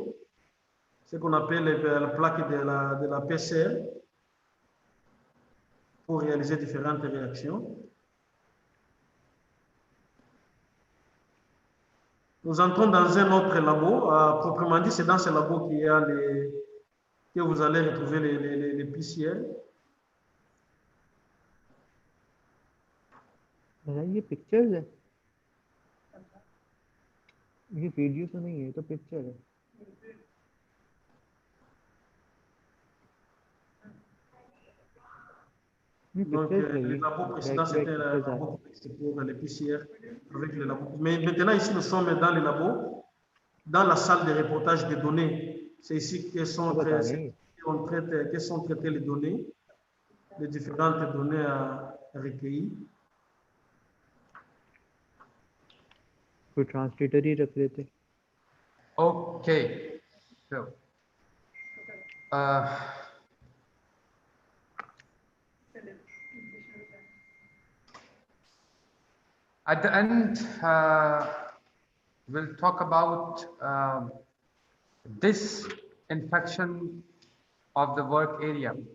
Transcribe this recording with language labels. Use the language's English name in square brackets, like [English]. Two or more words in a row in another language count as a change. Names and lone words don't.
[French] Ce qu'on appelle la plaque de la PCR pour réaliser différentes réactions. Nous entrons dans un autre labo. Proprement dit, c'est dans ce labo que vous allez retrouver les PCL. [Hindi] ये पिक्चर्स है, ये वीडियो तो नहीं है, तो पिक्चर है। [French] Donc, le labo précédent, c'était un labo pour les PCR avec le labo. Mais maintenant, ici, nous sommes dans le labo, dans la salle de reportage des données. C'est ici que sont traitées les données, les différentes données recueillies. [Hindi] कोई ट्रांसलेटर ही रख लेते। [English] Okay, so at the end, we'll talk about disinfection of the work area.